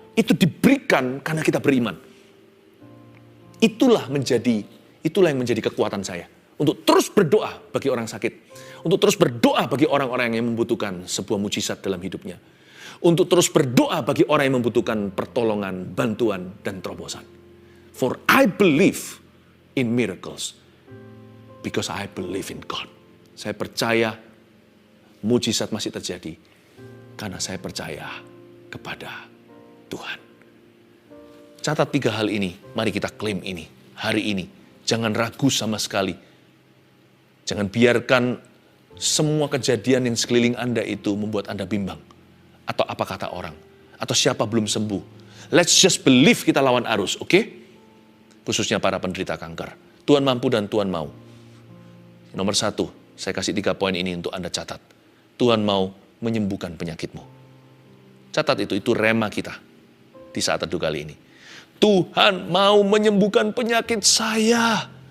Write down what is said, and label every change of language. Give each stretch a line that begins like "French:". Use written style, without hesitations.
Indonesian: Itu diberikan karena kita beriman. Itulah yang menjadi kekuatan saya. Untuk terus berdoa bagi orang sakit. Untuk terus berdoa bagi orang-orang yang membutuhkan sebuah mujizat dalam hidupnya. Untuk terus berdoa bagi orang yang membutuhkan pertolongan, bantuan, dan terobosan.
English: For I believe in miracles. Because I believe in God.
Indonesian: Saya percaya mujizat masih terjadi. Karena saya percaya kepada Tuhan. Catat 3 hal ini. Mari kita klaim ini. Hari ini. Jangan ragu sama sekali. Jangan biarkan semua kejadian yang sekeliling Anda itu membuat Anda bimbang. Atau apa kata orang. Atau siapa belum sembuh.
English: Let's just believe
Indonesian: kita lawan arus, oke? Khususnya para penderita kanker. Tuhan mampu dan Tuhan mau. Nomor 1, saya kasih 3 poin ini untuk Anda catat. Tuhan mau menyembuhkan penyakitmu. Catat itu rema kita di saat teduh kali ini. Tuhan mau menyembuhkan penyakit saya.